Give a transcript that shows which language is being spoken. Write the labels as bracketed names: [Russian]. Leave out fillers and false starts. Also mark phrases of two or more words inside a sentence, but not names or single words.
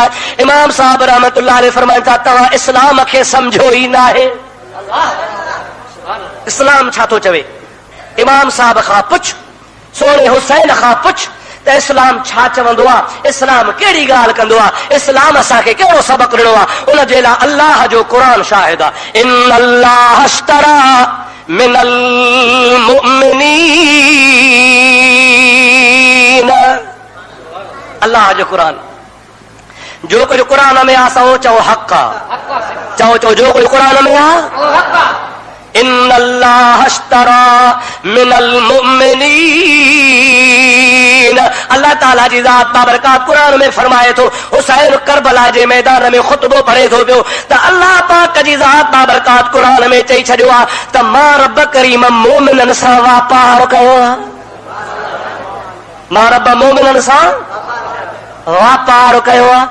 [Sindhi] इमाम साहब [Arabic] رحمة الله عليه [Sindhi] फरमाइनि था तव्हां इस्लाम खे सम्झो ई न आहे। इस्लाम छा थो चवे? इमाम साहब खां पुछ, सोणे हुसैन खां पुछ त इस्लाम छा चवंदो आहे, इस्लाम कहिड़ी ॻाल्हि कंदो आहे, इस्लाम असांखे कहिड़ो सबक़ ॾिनो आहे। उन जे लाइ अल्लाह जो क़ुरान शाहिद आहे। [Arabic] إن الله اشترى من المؤمنين, [Sindhi] अल्लाह जो क़ुरान, जो कुछ क़ुरान में आहे सो चओ हक़ आहे, चओ चओ जो कुछ क़ुरान में आहे। [Arabic] إن الله اشترى من المؤمنين, [Sindhi] अल्लाह ताला जी ज़ात बाबरकात क़ुरान में फरमाए थो, हुसैन करबला जे मैदान में ख़ुतबो पढ़े थो पियो त अल्लाह पाक जी ज़ात बाबरकात क़ुरान में चई छॾियो आहे त मां रब करीम मोमिननि सां वापार कयो आहे। मां रब मोमिननि सां वापार कयो आहे।